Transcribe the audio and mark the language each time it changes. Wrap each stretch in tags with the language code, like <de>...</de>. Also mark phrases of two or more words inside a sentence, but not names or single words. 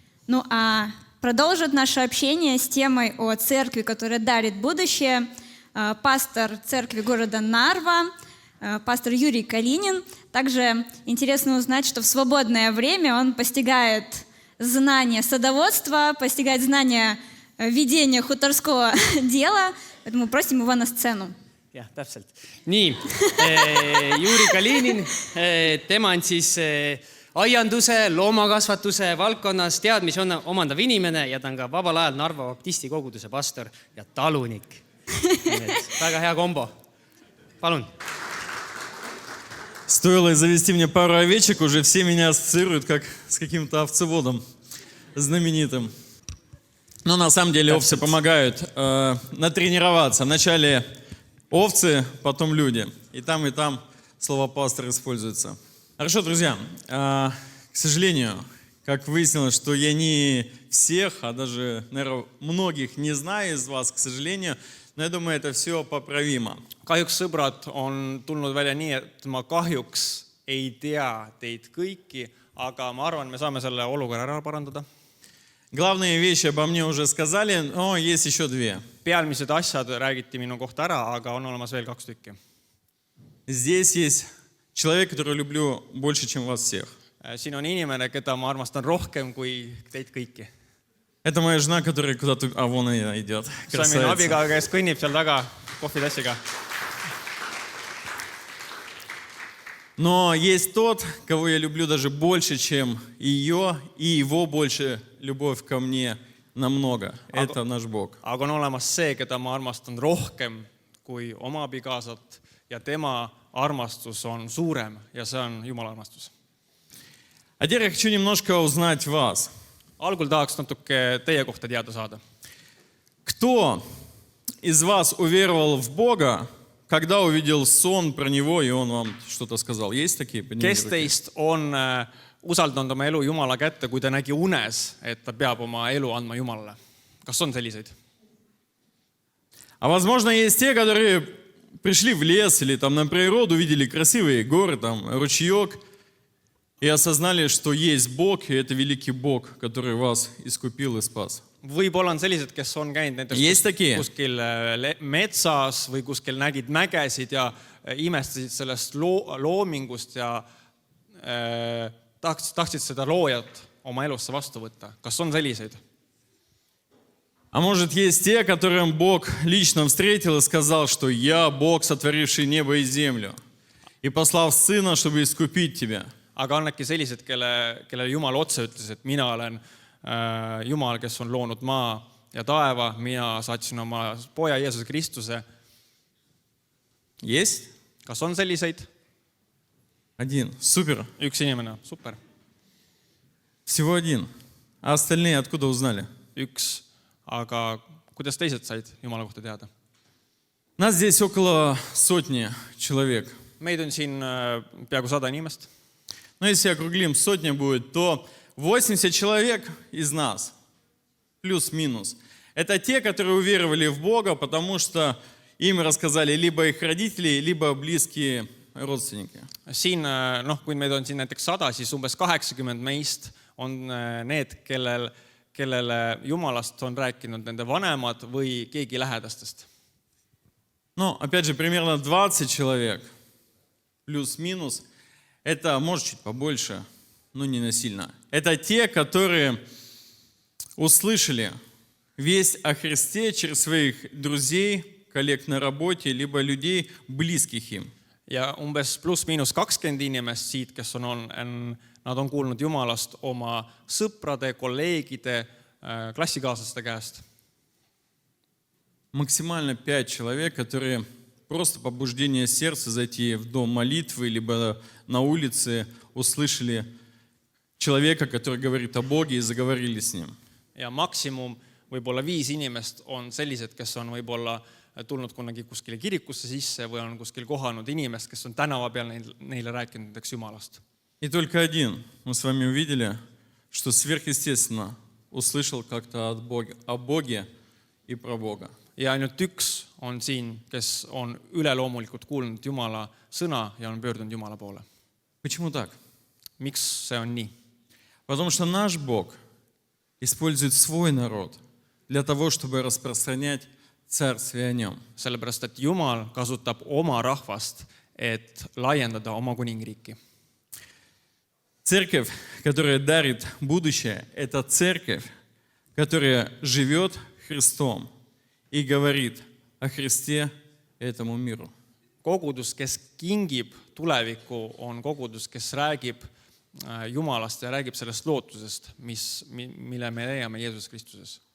<ru>Ну а продолжит наше общение с темой о церкви, которая дарит будущее, пастор церкви города Нарва, пастор Юрий Калинин. Также интересно узнать, что в свободное время он постигает знания садоводства, постигает знания ведения хуторского дела. Поэтому просим его на сцену.</ru> <et>Jah, täpselt. Nii, Juri Kalinin, tema on siis aianduse, loomakasvatuse valdkonnas teadmisi omandav inimene ja ta on ka vabal ajal Narva baptisti koguduse pastor ja talunik. Väga hea kombo. Palun.</et> <ru>Стоило завести мне пару овечек, уже все меня ассоциируют как с каким-то овцеводом знаменитым. Но на самом деле овцы помогают натренироваться. Вначале овцы, потом люди. И там слово пастор используется. Хорошо, друзья. К сожалению, как выяснилось, что я не всех, а даже, наверное, многих не знаю из вас, к сожалению, но я думаю, это все поправимо.</ru> <et>Kahjuks sõbrad on tulnud välja nii, et ma kahjuks ei tea teid kõiki, aga ma arvan, me saame selle olukorra ära parandada.</et> <ru>Главные вещи обо мне уже сказали, но есть еще две.</ru> <et>Pealmised asjad räägiti minu kohta ära, aga on olemas veel 2 tükki.</et> <ru>Здесь есть человек, которого люблю больше, чем вас всех.</ru> <et>Siin on inimene, keda ma armastan rohkem kui teid kõiki.</et> <ru>Это моя жена, которая куда-то... А, вон она идет.</ru> <et>See on minu abiga, kes kõnnib seal taga kohvitassiga.</et> <ru>Но есть тот, кого я люблю даже больше, чем ее, и его больше любовь ко мне намного. Это наш Бог.</ru> <et>Aga on olemas see, keda ma armastan rohkem kui oma abikaasat ja tema armastus on suurem ja see on Jumala armastus.</et> <ru>А теперь я хочу немножко узнать вас.</ru> <et>Algul tahaks natuke teie kohta teada saada.</et> <ru>Кто из вас уверовал в Бога, когда увидел сон про Него, и Он вам что-то сказал? Есть такие?</ru> <et>Kes teist on usaldanud oma elu Jumala kätte, kui ta nägi unes, et ta peab oma elu andma Jumalale? Kas on selliseid?</et> <ru>А возможно, есть те, которые пришли в лес или там на природу, увидели красивые горы, там ручеек, и осознали, что есть Бог, и это великий Бог, который вас искупил и спас.</ru> <et>Võib-olla on sellised, kes on käinud näiteks kuskil metsas või kuskil nägid mägesid ja imestasid sellest loomingust ja tahtsid seda loojat oma elusse vastu võtta. Kas on selliseid?</et> <ru>А может, есть те, которым Бог лично встретил и сказал, что «Я Бог, сотворивший небо и землю, и послав Сына, чтобы искупить тебя».</ru> <et>Aga on äkki sellised, kellele Jumal otse ütles, et mina olen Jumal, kes on loonud maa ja taeva, mina saatsin oma poja Jeesuse Kristuse.</et> <ru>Есть?</ru> <et>Kas on selliseid?</et> <ru>Один. Супер.</ru> <et>Üks inimene. Super.</et> <ru>Всего один. А остальные откуда узнали?</ru> <et>Üks. Aga kuidas teised said Jumala kohta teada?</et> <ru>Нас здесь около 100 человек.</ru> <et>Meid on siin peaaegu 100 inimest.</et> <ru>Но если округлим 100 будет, то 80 человек из нас, плюс-минус, это те, которые уверовали в Бога, потому что им рассказали либо их родители, либо близкие родственники.</ru> <et>Siin, kui meid on siin näiteks 100, siis umbes 80 meist on need, kellele Jumalast on rääkinud nende vanemad või keegi lähedastest.</et> <ru>Но, опять же, примерно 20 человек, плюс-минус, это, может, чуть побольше, но не насильно. Это те, которые услышали весть о Христе через своих друзей, коллег на работе, либо людей, близких им.</ru> <et>Ja umbes pluss-miinus 20 inimest siit, kes nad on kuulnud Jumalast oma sõprade, kolleegide, klassikaaslaste käest.</et> <ru>Максимально 5 человек, которые просто побуждение сердца зайти в дом молитвы, либо на улице услышали человека, который говорит о Боге, и заговорили с ним.</ru> <et>Ja maksimum võib-olla 5 inimest on sellised, kes on võib-olla tulnud kunagi kuskile kirikusse sisse või on kuskil kohanud inimest, kes on tänava peal neile rääkinud näiteks Jumalast.</et> <ru>И только один мы с вами увидели, что сверхъестественно услышал как-то о Боге и про Бога.</ru> <et>Ja ainult üks on siin, kes on üleloomulikult kuulnud Jumala sõna ja on pöördunud Jumala poole.</et> <ru>Почему так?</ru> <et>Miks see on nii?</et> <ru>Потому что наш Бог использует свой народ для того, чтобы распространять царствие о нем.</ru> <et>sellepärast et Jumal kasutab oma rahvast, et laiendada oma kuningriiki.</et> <ru>Церковь, которая дарит будущее, это церковь, которая живет Христом и говорит о Христе этому миру.</ru> <et>Kogudus, kes kingib tulevikku, on kogudus, kes räägib Jumalast ja räägib sellest lootusest, mille me leiame Jeesus Kristuses.</et>